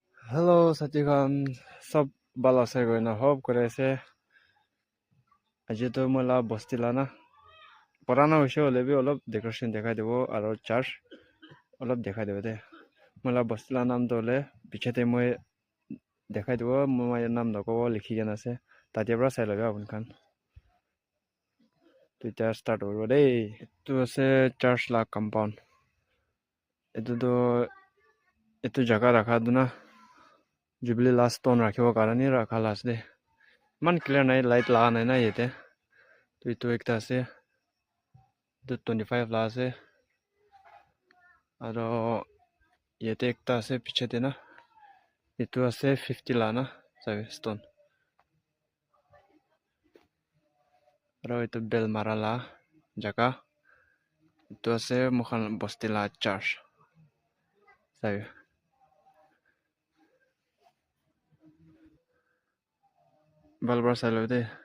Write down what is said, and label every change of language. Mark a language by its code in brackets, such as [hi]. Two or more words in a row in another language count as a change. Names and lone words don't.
[nag] Hello, Satikan. Sab bala se goi na hope kore se. Aji to mola bostila na. Purana hoise hole bi olop decoration dekhai debo aro church olop dekhai debo de. Mola bostila nam to hole pichete moi dekhai debo moi nam nokobo likhi kena ase. Tatia pra sai laga apun khan. Tuita start hobo dei. Etu ase church la compound. Etu jaga rakha du na. Jubilee last stone rakhibo karani rakha las de. Man clear nai light laga nai na yete. Tuito ekta ase. 25 la ase aro yete ekta ase pichete na etu ase 50 la na sabe stone aro etu bel mara la jaga etu ase mokhan bosti la church sabe balbar salo de